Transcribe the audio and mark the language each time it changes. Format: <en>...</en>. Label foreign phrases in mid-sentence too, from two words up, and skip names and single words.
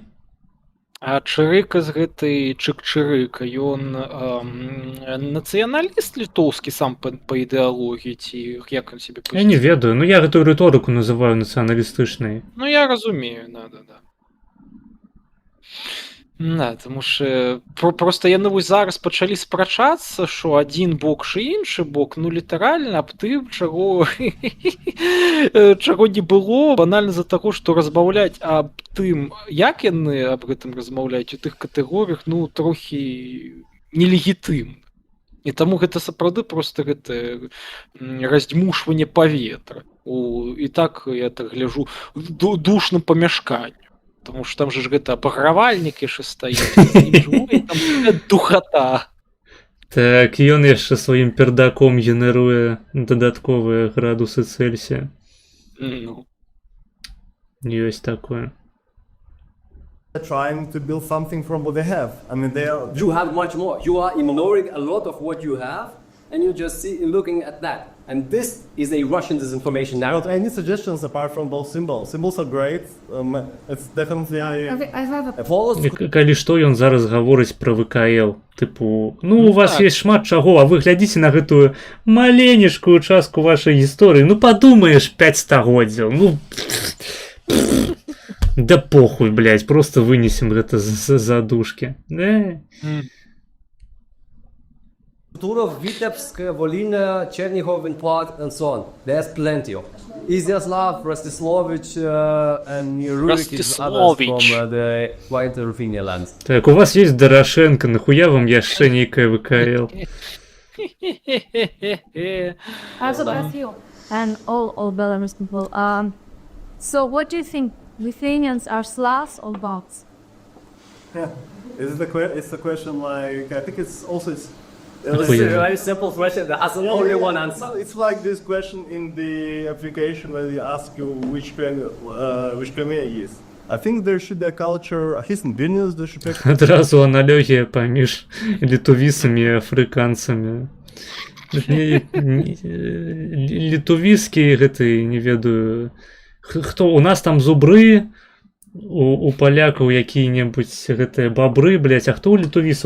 <be>А Чырыкас гэты Чык-Чырыка, ён нацыяналіст літоўскі сам па ідэалогіі, ці як ён сябе Я не ведаю, ну я гэтую рыторыку называю нацыяналістычнай. Ну я разумею, да. Да,</be> <uk>тому що</uk> <be>просто яны вось зараз пачалі спрачацца, што адзін бок і іншы бок, ну літаральна аб тым, чаго не было, банальна з-за таго, што разбаўляць аб тым, як яны аб гэтым размаўляюць у тых катэгорыях, ну трохі нелегітымна. І таму гэта сапраўды проста гэта раздзьмушванне паветра і так я так гляжу душным памяшканню.</be> <ru>Потому что там же</ru> <be>гэта абагравальнік яшчэ стаіць, там духата. Так, ён яшчэ сваім пердаком генеруе дадатковыя градусы Цельсія. Ну. Ёсць такое.</be> <en>Trying to build something from what they have. I mean, they are. You have much more. You are ignoring a lot of what you have, and you just looking at that. And this is a Russian disinformation narrative. Not any suggestions apart from those symbols. Symbols are great. It's definitely. I have a</en> <be>Калі што ён зараз гаворыць пра ВКЛ, тыпу, ну у вас ёсць шмат чаго, а вы глядзіце на гэтую маленечкую частку вашай гісторыі, ну падумаеш 5 стагоддзяў, ну</be> <ru>да похуй, блядь,</ru> <be>просто вынесем гэта з задушкі.</be> <en>Turov, Vitebsk, Volhynia, Chernihiv in part, and so on. There's plenty of. Iziaslav, Rostislavich, and Rurik is others from the White Ruthenia lands.</en> <be>Так,</be> <ru>у вас есть</ru> <be>Дорошенко, нахуя вам яшчэ нейкая ВКЛ?</be> <en>I also ask you and all Belarus people. So what do you think? Lithuanians are Slavs or Balts? Yeah, it's a question like I think it's also. It's a very simple question that has only one answer. It's like this question in the application where they ask you which Crimea is. I think there should be a culture, at least in Vilnius, there should be.</en> <be>Адразу аналогія паміж літувісамі і афрыканцамі. Літувіскі гэты, не ведаю, хто у нас там зубры, у палякаў якія-небудзь гэтыя бабры, блядь, а хто ў літувісаў?</be>